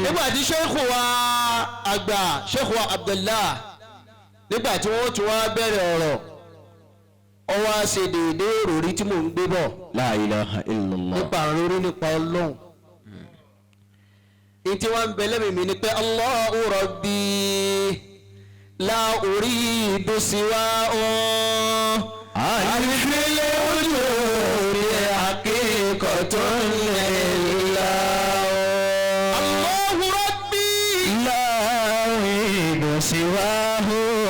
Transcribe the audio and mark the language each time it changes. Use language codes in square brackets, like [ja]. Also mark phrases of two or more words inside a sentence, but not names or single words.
[yo] nígbà tí sheikhu wa àgbà sheikhu wa Abdullah nígbà tí wọ́n tún wá bẹ̀rẹ̀ ọ̀rọ̀ ọ wá ṣe déédéé òròrí tí mò ń gbé bọ̀ [ar] لا إله إلا الله. [yo] nípa òròrí nípa Ọlọ́run. ìtí wọ́n ń bẹ lẹ́mìí mi ni pé [ar] الله ربي لا أريد سواه ألف الوجود حقيقة لله. الله ربي لا أريد سواه.